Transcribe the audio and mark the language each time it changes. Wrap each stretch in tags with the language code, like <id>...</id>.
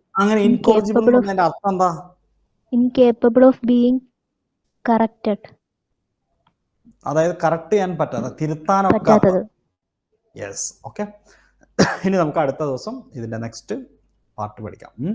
<ml>അങ്ങനെ ഇൻകോറിജിബിൾ എന്നതിന്റെ അർത്ഥം എന്താ?</ml> <en>Incapable of being corrected.</en> <ml>അതായത് കറക്റ്റ് ചെയ്യാൻ പറ്റാതെ, തിരുത്താനൊക്കെ. Yes, okay. ഇനി നമുക്ക് അടുത്ത ദിവസം ഇതിന്റെ നെക്സ്റ്റ് പാർട്ട് പഠിക്കാം.</ml>